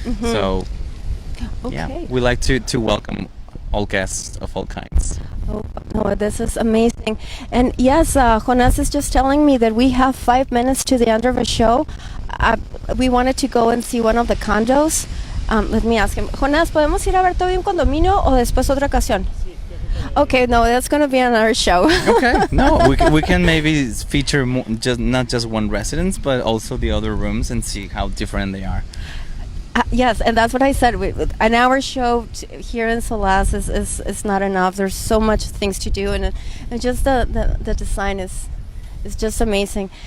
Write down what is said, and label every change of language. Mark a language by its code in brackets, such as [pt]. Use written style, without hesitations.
[en] So, yeah, we like to welcome all guests of all kinds. Oh, no, this is amazing. And yes, Jonas is just telling me that we have 5 minutes to the end of the show. We wanted to go and see one of the condos. Let me ask him. [es] Jonas, ¿podemos ir a ver todavía un condominio o después otra ocasión? [en] Okay, no, that's going to be another show. Okay, no, we can maybe feature not just one residence, but also the other rooms and see how different they are. Yes, and that's what I said. An hour show here in Solas is not enough. There's so much things to do, and just the design is It's just amazing.